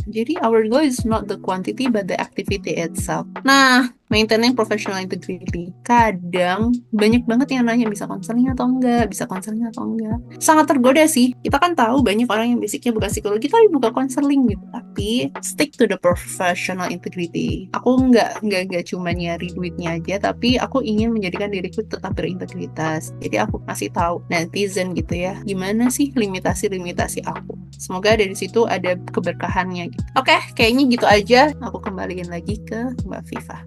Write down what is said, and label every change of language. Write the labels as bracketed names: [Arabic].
[Indonesian] Jadi [English] our goal is not the quantity but the activity itself. Nah, maintaining professional integrity. [Indonesian] Kadang banyak banget yang nanya bisa konseling atau enggak, sangat tergoda sih. Kita kan tahu banyak orang yang basicnya bukan psikologi tapi buka konseling gitu. Tapi [English] stick to the professional integrity. [Indonesian] Aku nggak cuma nyari duitnya aja, tapi aku ingin menjadikan diriku tetap berintegritas. Jadi aku kasih tahu netizen gitu ya, gimana sih limitasi aku. Semoga dari situ ada keberkahannya gitu. Oke, kayaknya gitu aja. Aku kembaliin lagi ke Mbak Viva.